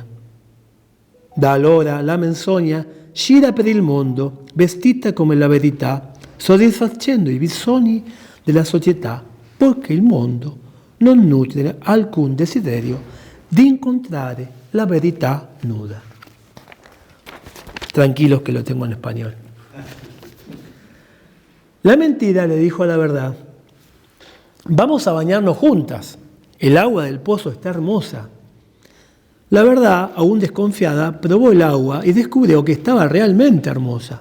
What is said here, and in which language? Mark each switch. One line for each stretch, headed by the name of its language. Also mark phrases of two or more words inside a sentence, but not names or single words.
Italian: Da allora la menzogna gira per il mondo vestita come la verità, soddisfacendo i bisogni della società, poiché il mondo non nutre alcun desiderio di incontrare la verità nuda.
Spanish: Tranquilos que lo tengo en español. La mentira le dijo a la verdad: vamos a bañarnos juntas, el agua del pozo está hermosa. La verdad, aún desconfiada, probó el agua y descubrió que estaba realmente hermosa.